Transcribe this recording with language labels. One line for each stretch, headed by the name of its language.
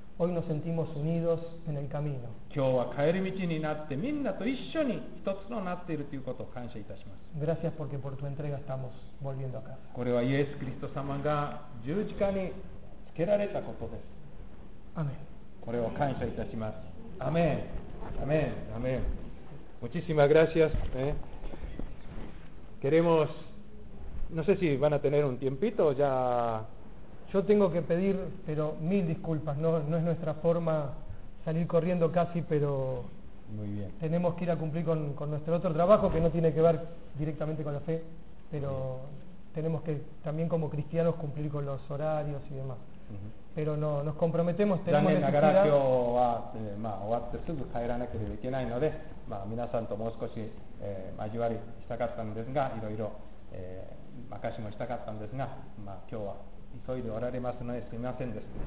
Spanish: hoy nos sentimos unidos en el camino.
Japanese: 今日は帰り道になってみんなと一緒に一つとなっているということを感謝いたします。
Spanish: Gracias porque por tu entrega estamos volviendo a casa.
Japanese: これはイエス・キリスト様が十字架につけられたことです。アメン。これを感謝いたします。アメン。アメン。アメン。
Spanish: Muchísimas gracias. Queremos... No sé si van a tener un tiempito ya. Yo tengo que pedir, pero mil disculpas. No, no es nuestra forma salir corriendo casi, pero Muy bien. tenemos que ir a cumplir con nuestro otro trabajo que no tiene que ver directamente con la fe, pero tenemos que también como cristianos cumplir con los horarios y demás. Pero no, nos comprometemos. Tenemos necesidad.
Japanese: 残念ながら今日は、終わってすぐ帰らなければいけないので、皆さんともう少し、交わりしたかったんですが、いろいろ。証もしたかったんですが、今日は急いでおられますのですみませんです。